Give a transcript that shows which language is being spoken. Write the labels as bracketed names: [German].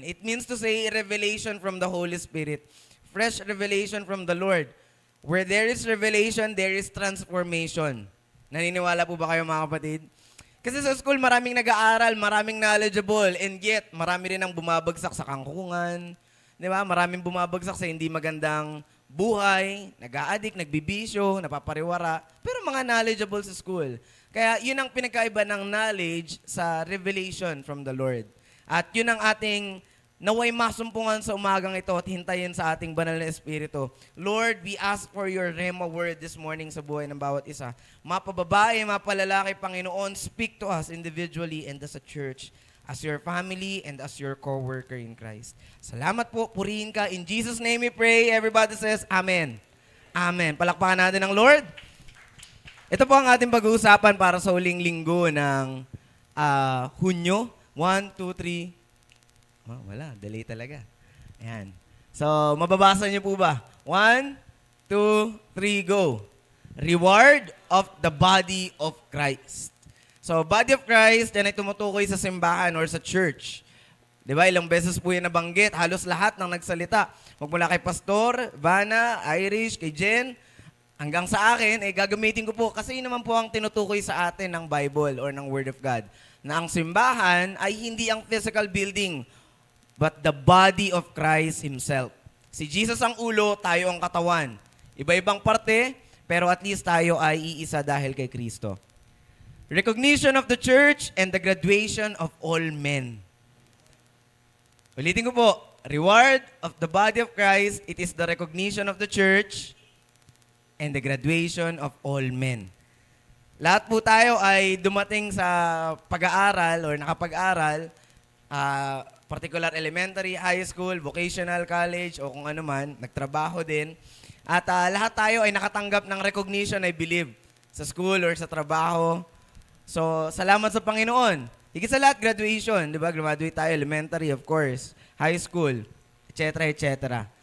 [English] It means to say revelation from the Holy Spirit. Fresh revelation from the Lord. Where there is revelation, there is transformation. [Filipino] Naniniwala po ba kayo mga kapatid? Kasi sa school, maraming nag-aaral, maraming knowledgeable, and yet, marami rin ang bumabagsak sa kangkungan. Di ba? Maraming bumabagsak sa hindi magandang buhay, nag-a-addict, nagbibisyo, napapariwara, pero mga knowledgeable sa school. Kaya yun ang pinagkaiba ng knowledge sa revelation from the Lord. At yun ang ating naway masumpungan sa umagang ito at hintayin sa ating banal na Espiritu. [English] Lord, we ask for your Rhema word this morning [Filipino] sa buhay ng bawat isa. Mapababae, mapalalaki, [English] Panginoon, speak to us individually and as a church, as your family and as your co-worker in Christ. [Filipino] Salamat po, purihin ka. [English] In Jesus' name we pray. Everybody says, Amen. Amen. [Filipino] Palakpakan natin ang Lord. Ito po ang ating pag-uusapan para sa huling linggo ng Hunyo. 1, 2, 3. Oh, wala, delay talaga. Ayan. So, mababasa niyo po ba? 1, 2, 3, go. [English] Reward of the body of Christ. [Filipino] So, body of Christ, yan ay tumutukoy sa simbahan or sa church. Di ba? Ilang beses po yan nabanggit. Halos lahat ng nagsalita. Magmula kay Pastor, Vanna, Irish, kay Jen, hanggang sa akin, gagamitin ko po kasi yun naman po ang tinutukoy sa atin ng Bible or ng Word of God. Na ang simbahan ay hindi ang [English] physical building, but the body of Christ Himself. [Filipino] Si Jesus ang ulo, tayo ang katawan. Iba-ibang parte, pero at least tayo ay iisa dahil kay Kristo. [English] Recognition of the church and the graduation of all men. [Filipino] Ulitin ko po, [English] reward of the body of Christ, it is the recognition of the church and the graduation of all men. [Filipino] Lahat po tayo ay dumating sa pag-aaral or nakapag-aral, particular elementary, high school, vocational college, o kung ano man, nagtrabaho din. At lahat tayo ay nakatanggap ng recognition, [English] I believe, [Filipino] sa school or sa trabaho. So, salamat sa Panginoon. Higit sa lahat, graduation, di ba? [English] Graduate tayo, elementary, of course, high school, etc., etc.